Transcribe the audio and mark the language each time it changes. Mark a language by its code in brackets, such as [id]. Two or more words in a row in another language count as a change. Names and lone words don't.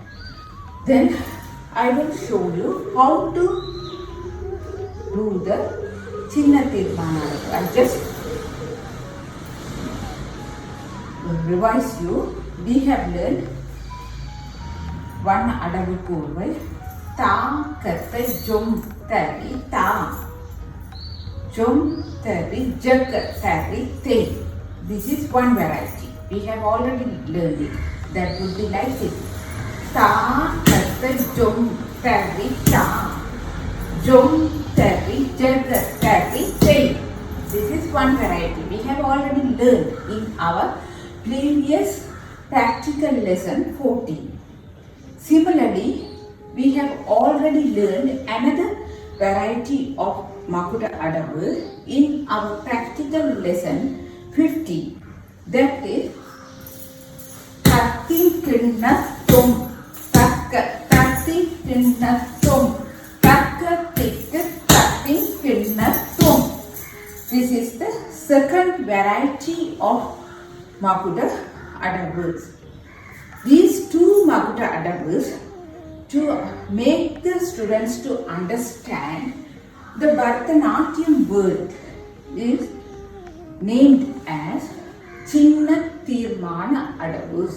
[en] Then I will show you how to do the Chinna Tirmana Adabu. I just revise you. We have learned one Adabu Korvai. Ta Katta Jom Tari Ta Jom Tari Jaka Tari Te. This is one variety. We have already learned it. That would be like it. Ta Katta Jom Tari Ta Jom Tari Jaka Tari Te. This is one variety. We have already learned in our previous practical lesson 14. Similarly, we have already learned another variety of Makuda Adabu in our practical lesson 15. That is Tatti Kinna Tom Tatti Kinna Tom Takka Tikka Tatti Kinna Tom. This is the second variety of Makuda Adabus. These two Makuda Adabus, to make the students to understand the Bharatanatyam word, is named as Chinna Tirmana Adabus.